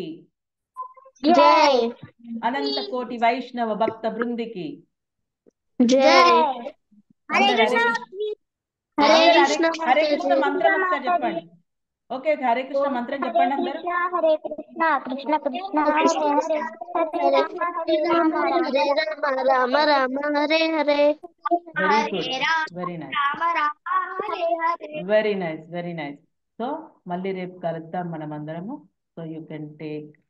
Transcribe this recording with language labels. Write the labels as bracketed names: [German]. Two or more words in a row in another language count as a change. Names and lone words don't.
[Telugu] జై. అనంత కోటి వైష్ణవ భక్త బృందికి జై. హరే అందరు కృష్ణ. హరే హరే కృష్ణ. కృష్ణ. హరే కృష్ణ మంత్రం ఒకసారి చెప్పండి. ఓకే, హరే కృష్ణ మంత్రం చెప్పండి అందరు. [Sanskrit] హరే కృష్ణ కృష్ణ కృష్ణ హరే హరే, హరే రామ హరే రామ హరే రామ రామ రామ హరే హరే. [English] very good, very nice, [Sanskrit] రామ రామ హరే హరే. [English] very nice, very nice. [Telugu] సో మళ్ళీ రేపు కలుద్దాం మనం అందరము. [English] so you can take